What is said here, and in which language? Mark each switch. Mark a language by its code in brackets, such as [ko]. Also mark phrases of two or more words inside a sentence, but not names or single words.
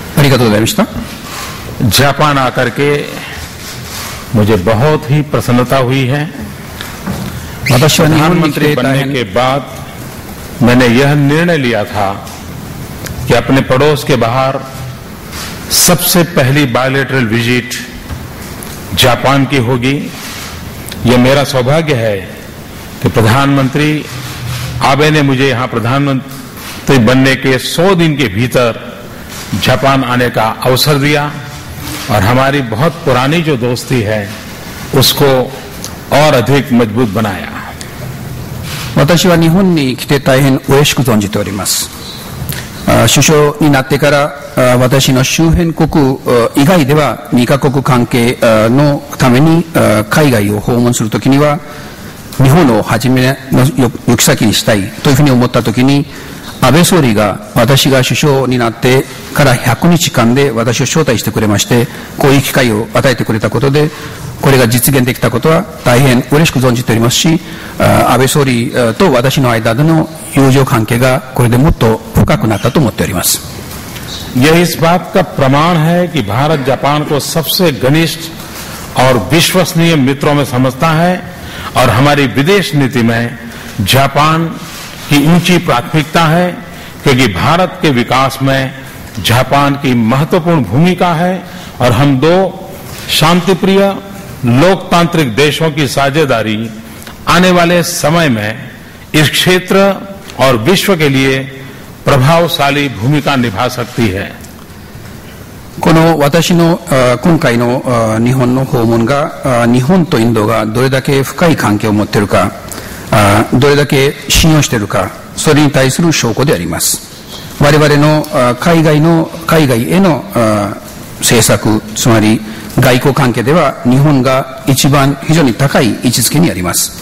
[ja] りがとうございました。 [hi] जापान आकर के मुझे बहुत ही प्रसन्नता हुई है। [ja] 私は日本に来 [hi] प्रधानमंत्री [ja] て大 [hi] बनने [ja] 変 [hi] के बाद मैंने यह निर्णय लिया था कि अपने पड़ोस के बाहर सबसे पहली [en] bilateral visit [hi] जापान की होगी। यह मेरा सौभाग्य है कि प्रधानमंत्री आबे ने मुझे यहां प्रधानमंत्री बनने के 100 दिन के भीतर जापान आने का अवसर दिया और हमारी बहुत पुरानी जो दोस्ती है उसको और अधिक मजबूत बनाया। [ja] 私は日本に来て大変嬉しく存じております。首相になってから私の周辺国以外では2カ国関係のために海外を訪問するときには日本を初めの行き先にしたいというふうに思ったときに、安倍総理が私が首相になってから100日間で私を招待してくれまして、こういう機会を与えてくれたことで、これが実現できたことは大変嬉しく存じておりますし、安倍総理と私の間での友情関係がこれでもっと深くなったと思っております。 [hi] यह इस बात का प्रमाण है कि भारत जापान को सबसे घनिष्ठ और विश्वसनीय मित्रों में समझता है और हमारी विदेश नीति में जापान की ऊंची प्राथमिकता है, क्योंकि भारत के विकास में जापान की महत्वपूर्ण भूमिका है और हम दो शांतिप्रिय लोकतांत्रिक देशों की साझेदारी आने वाले समय में इस क्षेत्र और विश्व के लिए प्रभावशाली भूमिका निभा सकती है। [ja] この私の今回の日本の訪問が日本とインドがどれだけ深い関係を持っているか、どれだけ信用しているか、それに対する証拠であります。我々の海外への政策、つまり外交関係では日本が一番非常に高い位置づけにあります。